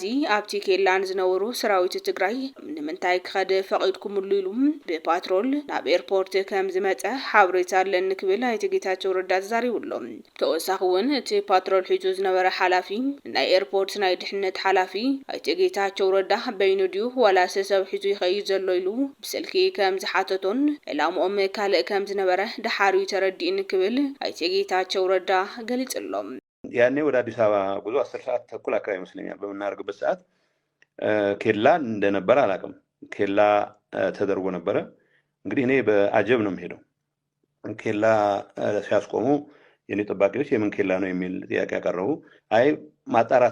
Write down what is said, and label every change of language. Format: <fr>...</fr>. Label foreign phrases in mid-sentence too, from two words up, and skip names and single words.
<ti>ኣብቲ ኬላን ዝነበሩ ሰራዊት ትግራይ ንምንታይ ክኸደ ፈቒድኩምሉ ኢሉ ብፓትሮል ናብ ኤርፖርት ከም ዝመፀ ሓበሬታ ኣለኒ ክብል ኣይተ ጌታቸው ረዳ ተዛሪቡሎም። ተወሳኺ እውን እቲ ፓትሮል ሒዙ ዝነበረ ሓላፊ ናይ ኤርፖርት ናይ ድሕነት ሓላፊ ኣይተ ጌታቸው ረዳ በይኑ ድዩ ዋላ ሰብ ሒዙ ይኸይድ ዘሎ ኢሉ ብስልኪ ከም ዝሓተቶን ዕላምኦም ካልእ ከም ዝነበረ ድሓርዩ ተረዲእኒ ክብል ኣይተ ጌታቸው ረዳ ገሊፅሎም።</ti> <am>ያኔ ወደ አዲስ አበባ ጉዞ 10 ሰዓት ተኩል አካባቢ ይመስለኛል በመናረግበት ሰዓት ኬላ እንደነበረ አላውቅም። ኬላ ተደርጎ ነበረ። እንግዲህ እኔ በአጀብ ነው የምሄደው። ኬላ ሲያስቆሙ የኔ ጠባቂዎች የምን ኬላ ነው የሚል ጥያቄ ያቀረቡ። አይ ማጣራት</am>